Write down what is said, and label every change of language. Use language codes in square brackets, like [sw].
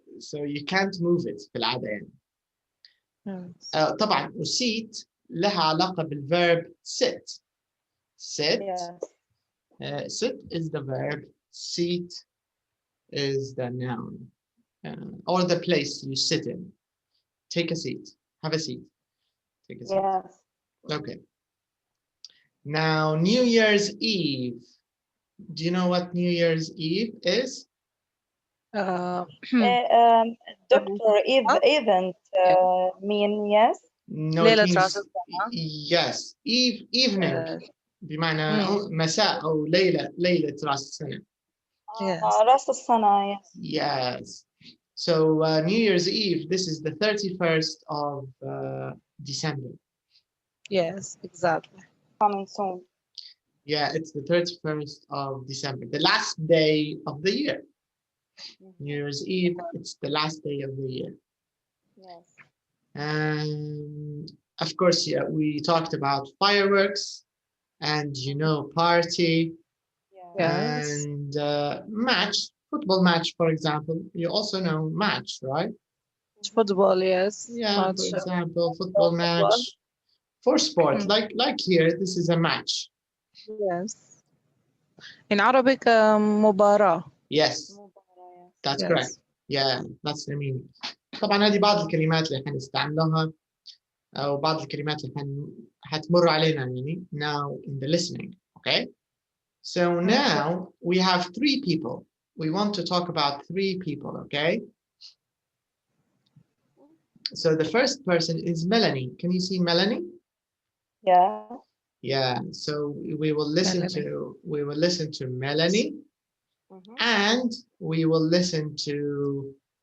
[en] So you can't move it [ar] في العادة يعني. طبعا والسيت لها علاقة بالverb sit. [en] Sit. Sit is the verb. Seat is the noun. Or the place you sit in. Take a seat. Have a seat. Take a seat. Yes. Okay. Now, New Year's Eve. Do you know what New Year's Eve is? Dr. Event mean yes? No, it [ar] ليلة [en] means [ar] رأس السنة. [en] yes. Evening. [ar] بمعنى مساء أو ليلة رأس السنة. [en] Yes. [ar] رأس السنة, yes. [en] Yes. So New Year's Eve, this is the 31st of December. Yes, exactly. Coming soon. Yeah, it's the 31st of December, the last day of the year. New Year's Eve, it's the last day of the year. Yes. And of course, yeah, we talked about fireworks and, party and match, football match, for example. You also know match, right? Football, yes. Yeah, Match. for example, football match for sport, like here, this is a match. Yes. In Arabic, مباراة. Yes, that's correct. Yeah, that's the meaning. [ar] طبعا هذه بعض الكلمات اللي حنستعملها أو بعض الكلمات اللي حتمر علينا يعني [en] now in the listening, okay? So now we have 3 people. We want to talk about 3 people, okay? So the first person is Melanie. Can you see Melanie? Yeah. Yeah. So we will listen to Melanie, and we will listen to.